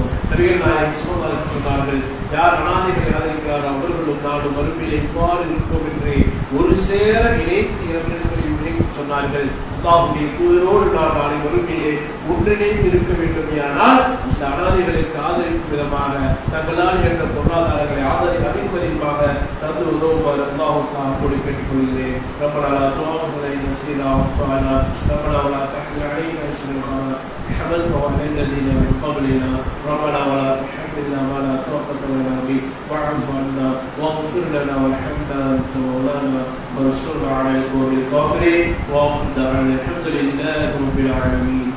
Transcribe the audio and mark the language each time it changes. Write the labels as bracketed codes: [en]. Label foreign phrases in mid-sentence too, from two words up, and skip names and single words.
[ta] நபிகள் நாயகம் [ar] صلى الله عليه وسلم [ta] அவர்கள் யார் அனாதைகளை ஆதரிக்கிறார் அவர்களும் நாடு மறுமையிலே இவ்வாறு இருப்போம் என்று ஒரு சேர இணைத்து இரவினர்களில் இணைத்து சொன்னார்கள். அல்லாஹ்வுடைய தூதரோடு நாம் நாளை மறுமையிலே ஒன்றிணைந்து இருக்க வேண்டும். ஆனால் இந்த அனாதைகளுக்கு ஆதரிக்கும் விதமாக தங்களால் என்ற பொருளாதாரங்களை அதிகமாக தந்து உதவுமாறு அல்லாஹ் கோரி கேட்டுக் கொள்கிறேன். [ar] ربنا لا تؤاخذنا إن نسينا وأخطأنا ربنا ولا تحمل علينا إصرا كما حملته على الذين من قبلنا ربنا ولا تحملنا ما لا طاقة لنا به واعف عنا واغفر لنا وارحمنا أنت مولانا فانصرنا على القوم الكافرين وآخر دعوانا الحمد لله رب العالمين.